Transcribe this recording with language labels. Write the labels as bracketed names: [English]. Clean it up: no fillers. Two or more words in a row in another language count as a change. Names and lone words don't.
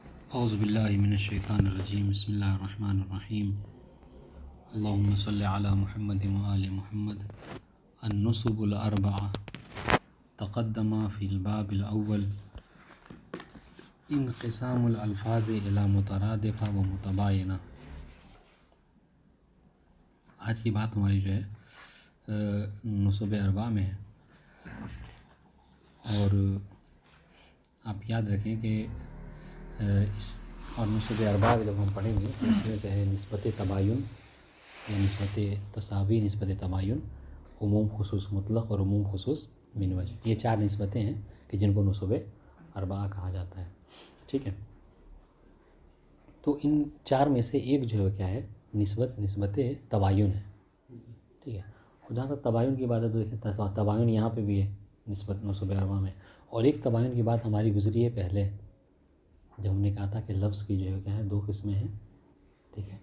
[Arabic] اعوذ باللہ من الشیطان الرجیم بسم اللہ الرحمن الرحیم اللہم صلی علی محمد وآل محمد النصب الاربعہ تقدم فی الباب الاول انقسام الالفاظ الی مترادفہ و متباینہ۔ [Urdu] آج کی بات ہماری جو ہے نصب اربعہ میں ہے، اور آپ یاد رکھیں کہ اس اور نصب اربعہ جب ہم پڑھیں گے تو اس میں سے ہے نسبت تباین یا نسبت تساوی، نسبت تباین، عموم خصوص مطلق اور عموم خصوص من وجہ۔ یہ چار نسبتیں ہیں کہ جن کو نصب اربعہ کہا جاتا ہے، ٹھیک ہے۔ تو ان چار میں سے ایک جو ہے کیا ہے، نسبت تباین ہے، ٹھیک ہے۔ اور جہاں تک تباین کی بات ہے تو دیکھیں تباین یہاں پہ بھی ہے نسبت نصب اربعہ میں، اور ایک تباین کی بات ہماری گزری ہے پہلے جب ہم نے کہا تھا کہ لفظ کی جو ہے کیا ہے دو قسمیں ہیں، ٹھیک ہے۔